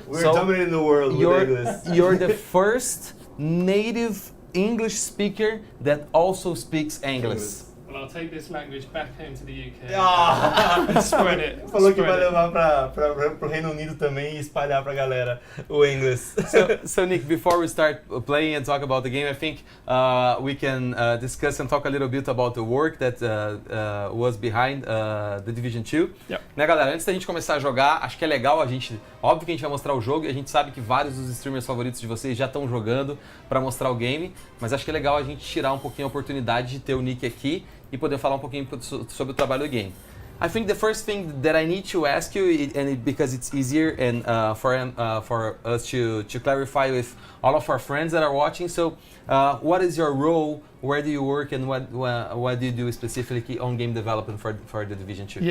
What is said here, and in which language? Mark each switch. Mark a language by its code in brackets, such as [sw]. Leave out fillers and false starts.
[en] We're dominating the world with English. You're the first native English speaker that also speaks English. Well, I'll take this language back home to the UK and spread it. [pt] Falou que vai levar pro Reino Unido também e espalhar pra galera o inglês. [en] So Nick, before we start playing and talk about the game, I think we can discuss and talk a little bit about the work that was behind the Division 2. [pt] Né, galera, antes da gente começar a jogar, acho que é legal óbvio que a gente vai mostrar o jogo e a gente sabe que vários dos streamers favoritos de vocês já estão jogando para mostrar o game, mas acho que é legal a gente tirar um pouquinho a oportunidade de ter o Nick aqui e poder falar um pouquinho sobre o trabalho do game. [en] I think the first thing that I need to ask you, because it's easier and for us to clarify with all of our friends that are watching, so what is your role, where do you work, and what do you do specifically on game development for the Division 2?